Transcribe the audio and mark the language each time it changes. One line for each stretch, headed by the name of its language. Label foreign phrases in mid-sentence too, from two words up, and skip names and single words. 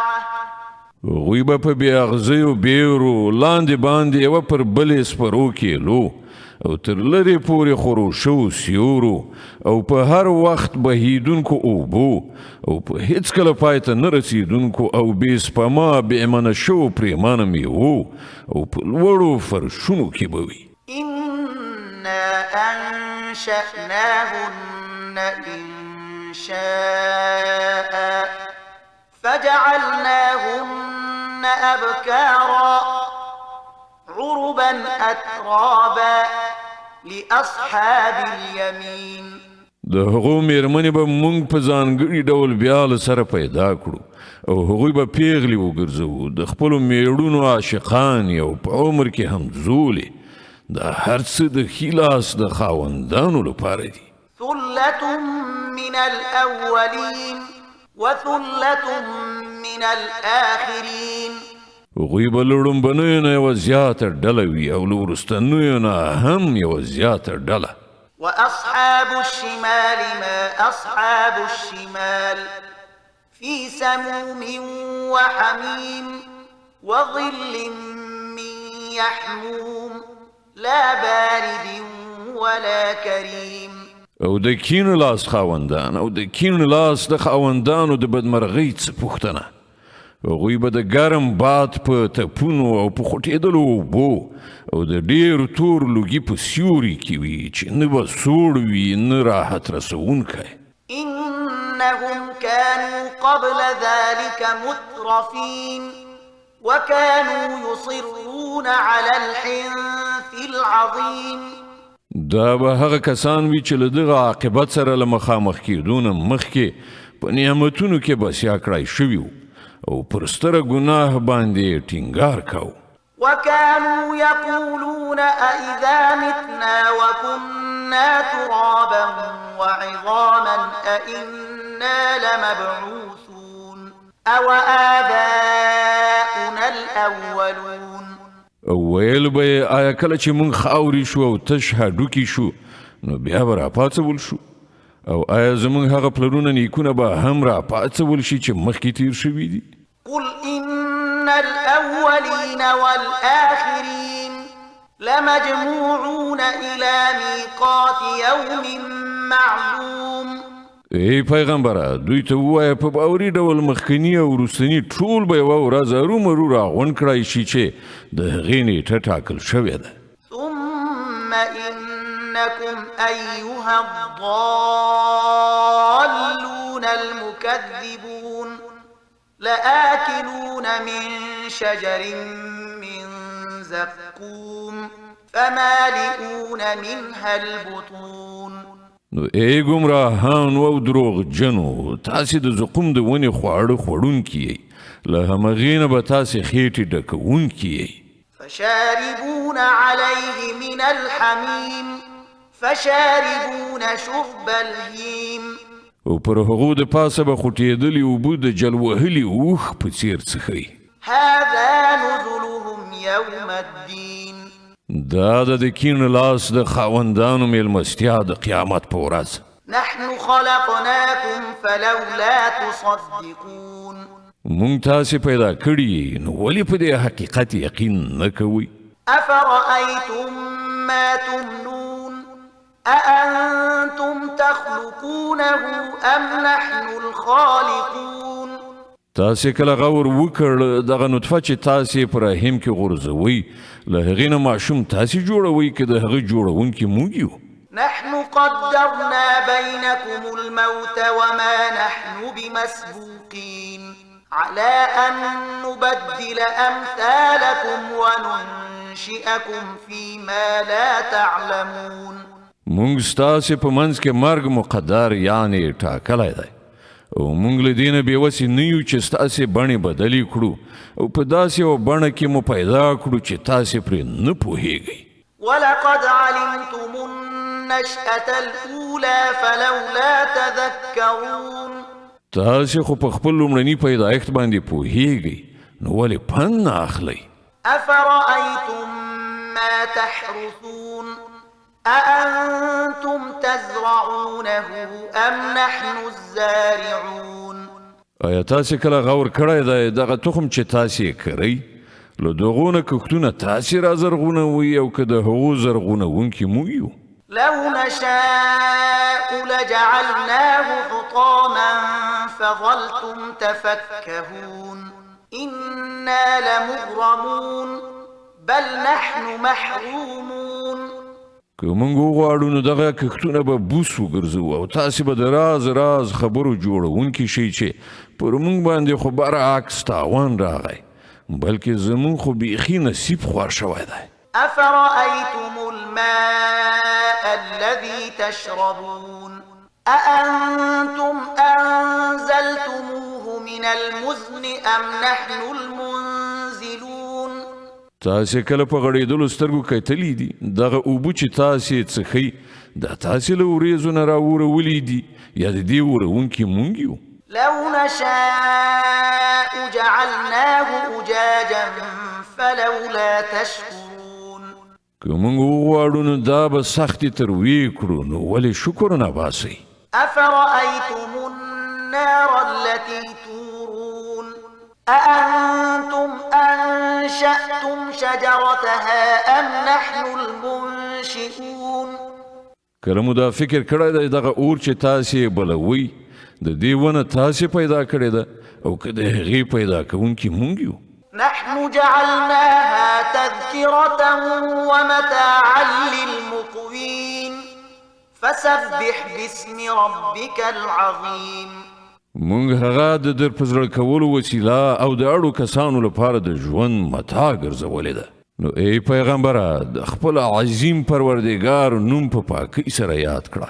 Pashto: هغوی به په بې اغزیو بیرو لاندې باندې یوه پر بلې سپرو کیلو او تر لرې پورې خورو شو سیورو او په هر وخت بهیدونکو اوبو او په هیڅکله پای ته نه رسیدونکو او بې سپما بې امنه شو پرېمانه میوو او په لوړو فرشونو کې به وي.
Arabic: إنا أنشأناهن إنشاء فجعلناهن أبكارا عربا أترابا لأصحاب اليمين.
Pashto: د هغو میرمنې به موږ په ځانګړي ډول بیا له سره پیدا کړو او هغوی به پیغلې وګرځوو د خپلو میړونو عاشقانې او په عمر کې همزولې. دا هر څه د ښي لاس د خاوندانو لپاره دي.
Arabic: ثلة من الأولين وثلة من الآخرين.
Pashto: هغوی به له لومبنیو نه یوه زیاته ډله وي او له وروستنیو نه هم یوه زیاته ډله.
Arabic: وأصحاب الشمال ما أصحاب الشمال في سموم وحميم وظل من يحموم لا بارد ولا كريم.
Pashto: او د کیڼ لاس خاوندان او د کیڼ لاس د خاوندانو د بدمرغۍ څه پوښتنه. هغوی به د ګرم باد په تپونو او په خوټېدلو اوبو او د ډېر تور لوګي په سیوري کې وي چې نه به سوړ وي نه راحت رسوونکی.
Arabic: إنهم كانوا قبل ذلك مترفين وكانوا يصرون على الحنث العظيم.
Pashto: دا به هغه کسان وي چې له دغه عاقبت سره له مخامخ کېدو نه مخکې په نعمتونو کې بسیا کړی شوي وو او پر ستره ګناه باندې ټینګار کاوه.
Arabic: وكانوا يقولون أئذا متنا وكنا ترابا وعظاما أئنا لمبعوثون أو آباؤنا الأولون.
Pashto: ویل به یې آیا کله چې موږ خاورې شو او تش هډوکي شو نو بیا به راپاڅول شو او آیا زموږ هغه پلرونه نیکونه به هم راپاڅول شي چې مخکې تیر شوي دي؟
Arabic: قل إن الأولين والآخرين لمجموعون إلى ميقات يوم معلوم.
Pashto: ای پیغمبره دوی ته ووایه په باوري ډول مخکني او وروستني ټول به یوه ورځ ارومرو راغونډ کړی شي چې د هغې نیټه ټاکل شوې ده.
Arabic: ثم إنكم أيها الضالون المكذبون لآكلون من شجر من زقوم فمالئون منها البطون.
Pashto: نو ای ګمراهانو او دروغجنو تاسې د زقوم د ونې خواړه خوړونکي یئ له همغې نه به تاسې خېټې ډکوونکي یئ.
Arabic: فشاربون عليه من الحميم فشاربون شرب الهيم.
Pashto: او پر هغو د پاسه به خوټېدلي اوبه د جل وهلي اوښ په څېر څښئ.
Arabic: هذا نزلهم يوم الدين.
Pashto: دا د کیڼ لاس د خاوندانو میلمستیا د قیامت په ورځ.
Arabic: نحن خلقناكم فلولا تصدقون.
Pashto: مونږ تاسې پیدا کړي نو ولې په دې حقیقت یقین نه کوئ؟
Arabic: أفرأيتم ما تمنون أأنتم تخلقونه أم نحن الخالقون.
Pashto: تاسې کله غور وکړ دغه نطفه چې تاسې په رحم کې غورځوئ له هغې نه ماشوم تاسې جوړوئ که د هغه جوړونکي موږ یو؟
Arabic: نحن قدرنا بينكم الموت وما نحن بمسبوقين على أن نبدل أمثالكم وننشئكم فيما لا تعلمون.
Pashto: مونږ ستاسې په منځ کې مرګ مقدر یعنې ټاکلی دی او مونږ له دې نه بېوسې نه یو چې ستاسې بڼې بدلې کړو او په داسې یوه بڼه کې مو پیدا کړو چې تاسې پرې نه پوهیږئ.
Arabic: ولقد علمتم النشأة الأولى فلولا تذكرون.
Pashto: تاسې خو په خپل لومړني پیدایښت باندې پوهیږئ نو ولې پند نه اخلئ؟
Arabic: أفرأيتم ما تحرثون أأنتم تزرعونه أم نحن الزارعون
Pashto: آیا تاسې کله غور کړی دی دغه تخم چې تاسې یې کرئ له دغو نه کښتونه تاسې را زرغونوئ او که د هغو زرغونوونکي موږ یو
Arabic: لو نشاء لجعلناه حطاما فظلتم تفكهون إنا لمغرمون بل نحن محرومون
Pashto: که موږ وغواړو نو دغه کښتونه به بوس وګرځو او تاسې به د راز خبرو جوړونکي شئ چې پر موږ باندې خو برعکس تاوان راغی بلکې زموږ خو بیخي نصیب خوار شوی دی
Arabic: أفرأيتم الماء الذي تشربون أأنتم أنزلتموه من المزن أم نحن المنزلون
Pashto: تاسې کله په غړېدلو سترګو کتلي دي دغه اوبه چې تاسې څښئ دا تاسې له وریځو نه راورولی دي یا د دې وروونکي موږ یو
Arabic: لو نشاء جعلناه أجاجا فلولا تشكرون
Pashto: که موږ وغواړو نو دا به سختې ترویې کړو نو ولې شکر نه باسئ
Arabic: أفرأيتم النار التي تورون أأنتم أنشأتم شجرتها أم نحن المنشئون
Pashto: کله مو دا فکر کړی دی دغه اور چې تاسې بلوئ د دې ونه تاسې پیدا کړې ده او که د هغې پیدا کوونکي موږ یو
Arabic: نحن جعلناها تذكرة ومتاعا للمقوين فسبح باسم ربك العظيم
Pashto: موږ هغه د در په زړه کولو وسیله او د اړو کسانو لپاره د ژوند متاع ګرځولې ده نو ای پیغمبره د خپل عظیم پروردګار نوم په پاکۍ سره یاد کړه